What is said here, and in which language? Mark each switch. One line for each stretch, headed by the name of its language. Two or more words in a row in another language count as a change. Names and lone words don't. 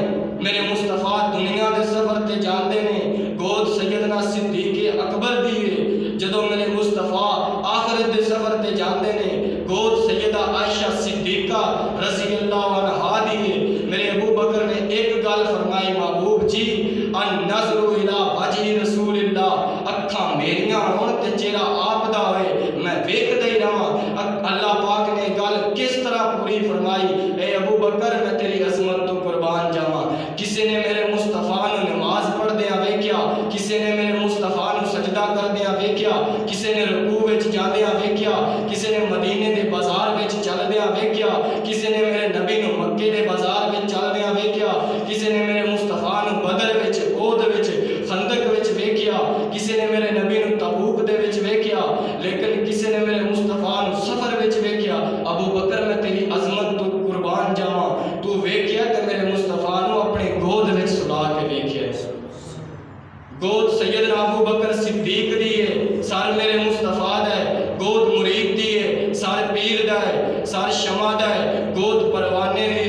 Punjabi: میرے مصطفیٰ دنیا دے سفر تے جاندے نے گود سیدنا صدیق اکبر دی ہے. جدوں میرے مصطفیٰ آخرت دے سفر تے جاندے نے گود سیدہ عائشہ صدیقہ
Arabic: رضي الله عنها
Punjabi: دی ہے. میرے ابو بکر نے ایک گل فرمائی محبوب جی
Arabic: النظر إلى وجه رسول الله
Punjabi: اکھاں میریاں ہون تے چہرہ آپ دا ہوئے میں ویکھدا ہی رہاں. اللہ پاک نے گل کس طرح پوری فرمائی اے ابو بکر میں تیری عظمت تو قربان جاواں. کسی نے میرے مصطفیٰ نوں نماز پڑھدیاں ویکھیا، کسی نے میرے مصطفیٰ نوں سجدہ کردیاں ویکھیا، کسی نے رکوع وچ جاندیاں ویکھیا، کسی نے مدینے دے بازار وچ چلدیاں ویکھیا، کسی نے میرے نبی نوں مکے دے بازار وچ چلدیاں ویکھیا، کسی نے میرے مصطفیٰ نوں بدر وچ احد وچ خندق وچ ویکھیا، کسی نے میرے نبی نوں تبوک دے وچ ویکھیا، لیکن کسی نے میرے مصطفیٰ نوں سفر وچ ویکھیا. अबू ابو بکر میں تیری عظمت تو قربان جاواں، تو ویکھیا کہ میرے مصطفیٰ نو اپنی گود وچ سلا کے ویکھیا۔ گود سیدنا ابو بکر صدیق دی ہے، سر میرے مصطفیٰ دا ہے، گود مرید دی ہے، سر پیر دا ہے، سر شمع دا ہے، گود پروانے دی ہے۔